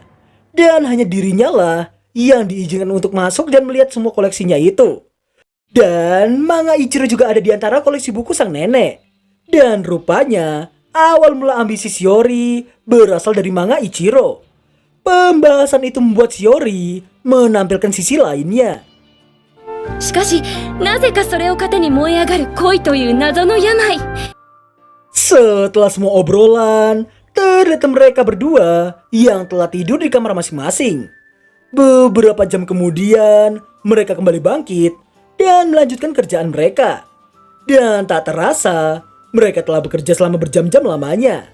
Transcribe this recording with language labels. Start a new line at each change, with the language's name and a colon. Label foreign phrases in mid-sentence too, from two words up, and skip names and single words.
Indonesian: Dan hanya dirinya lah yang diizinkan untuk masuk dan melihat semua koleksinya itu. Dan manga Ichiro juga ada di antara koleksi buku sang nenek. Dan rupanya, awal mula ambisi Shiori berasal dari manga Ichiro. Pembahasan itu membuat Shiori menampilkan sisi lainnya.
Japanese: しかし、なぜかそれを糧に燃え上がる恋という謎の病。
Indonesian: Setelah semua obrolan, terlihat mereka berdua yang telah tidur di kamar masing-masing. Beberapa jam kemudian, mereka kembali bangkit dan melanjutkan kerjaan mereka. Dan tak terasa, mereka telah bekerja selama berjam-jam lamanya.